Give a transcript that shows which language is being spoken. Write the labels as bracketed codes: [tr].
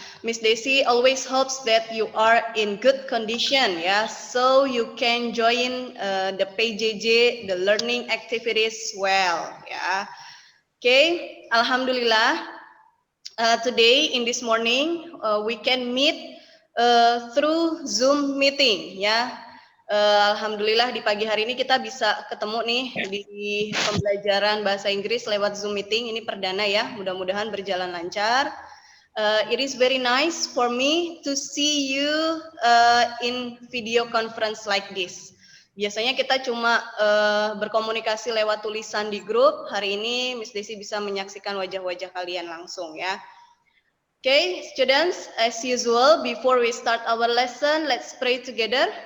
[en] Miss Desi always hopes that you are in good condition ya, so you can join the PJJ, the learning activities well ya. Okay, alhamdulillah. Today in this morning we can meet through Zoom meeting ya. [id] Alhamdulillah di pagi hari ini kita bisa ketemu nih di pembelajaran bahasa Inggris lewat Zoom meeting. Ini perdana ya, mudah-mudahan berjalan lancar. [en] It is very nice for me to see you in video conference like this. [id] Biasanya kita cuma berkomunikasi lewat tulisan di grup. Hari ini Miss Desi bisa menyaksikan wajah-wajah kalian langsung ya. [en] Okay, students, as usual, before we start our lesson, let's pray together.